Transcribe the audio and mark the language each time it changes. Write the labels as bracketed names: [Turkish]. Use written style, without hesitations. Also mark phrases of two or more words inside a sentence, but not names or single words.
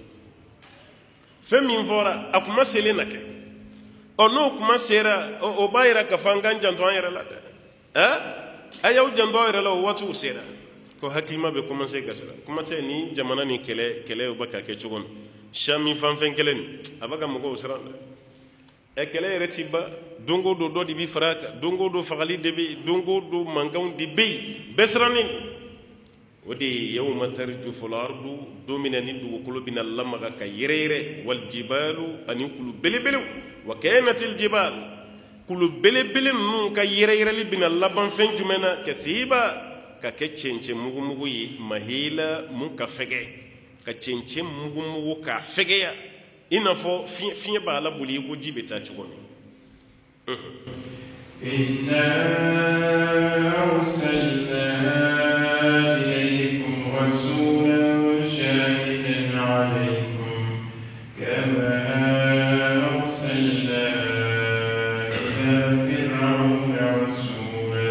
[Bambara] fɛn min fɔra a kuma selen na kɛ n'o kuma sera o b'a yira k'a fɔ an k'an janto an yɛrɛ la dɛ a y'aw janto aw yɛrɛ la o waatiw sera ko hakilima bɛ commencer ka siran kuma tɛ ni jamana ni kɛlɛ bɛ ka kɛ cogo min sami fanfɛn kɛlɛ nin a bɛ ka mɔgɔw siran dɛ kɛlɛ yɛrɛ ti ban don o don dɔ de bɛ fara a kan don o don fagali de bɛ yen don o don mankanw de bɛ yen bɛɛ sirannen o de ye [Arabic] يوم ترجف الأرض [Bambara] don min na ni dugukolo bɛna lamaga ka yɛrɛyɛrɛ waljibalu ani kulu belebelew [Arabic] وكانت الجبال [Bambara] kulu belebele ninnu ka yɛrɛyɛrɛli bɛna laban fɛn jumɛn na kasiba ka kɛ cɛncɛn mugumugu ye mahila mun ka fɛgɛ ka cɛncɛn mugumugu k'a fɛgɛya i n'a fɔ fiɲɛ b'a la boli i ko ji bɛ taa cogo min [Arabic] إنا أرسلنا إليكم رسولا شاهدا عليكم فرعون رسولا